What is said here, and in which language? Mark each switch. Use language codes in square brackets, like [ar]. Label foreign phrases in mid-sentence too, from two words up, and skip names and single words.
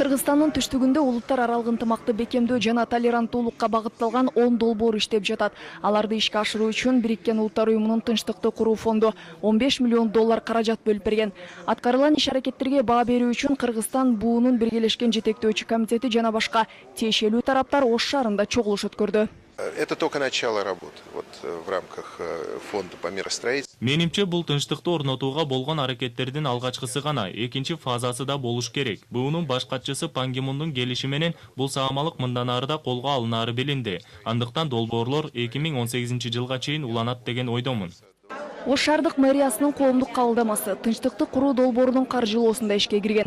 [ky] Кыргызстандын түштүгүндө улуттар аралык ынтымакты бекемдөө жана толеранттуулукка багытталган 10 долбоор иштеп жатат. Аларды ишке ашыруу үчүн Бириккен Улуттар уюмунун тынчтыкты куруу фонду $15 миллион каражат бөлүп берген. Аткарылган иш-аракеттерге баа берүү үчүн Кыргызстан буунун биргелешкен жетектөөчү комитети жана башка тиешелүү тараптар Ош шаарында чогулуш өткөрдү. [ru] Это только начало работы в рамках фонда по миростроительству. [ky] Менимче бул тынчтыкты орнотууга болгон аракеттердин алгачкысы гана, экинчи фазасы да болуш керек. Буунун баш катчысы Пан Ги Мундун келиши менен бул саамалык мындан ары да колго алынары билинди. Андыктан долбоорлор 2018 жылга чейин уланат деген ойдомун. Ош шаардык мэриясынын коомдук кабылдамасы тынчтыкты куруу долбоорунун каржылоосунда ишке кирген.